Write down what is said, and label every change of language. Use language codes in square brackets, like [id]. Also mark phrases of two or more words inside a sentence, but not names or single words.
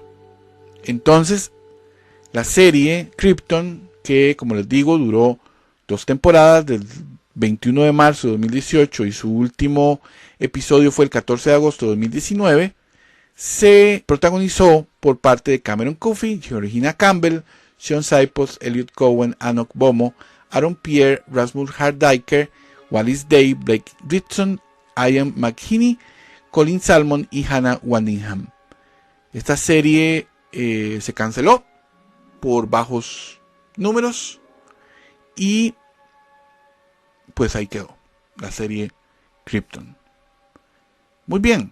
[es] Entonces, la serie Krypton, que como les digo duró 2 temporadas, del 21 de marzo de 2018 y su último episodio fue el 14 de agosto de 2019, se protagonizó por parte de Cameron Coffey, Georgina Campbell, Sean Sipos, Elliot Cohen, Anok Bomo, Aaron Pierre, Rasmus Hardiker, Wallis Day, Blake Ritson, Ian McKinney, Colin Salmon y Hannah Waddingham. Esta serie se canceló por bajos números y pues ahí quedó la serie Krypton. Muy bien.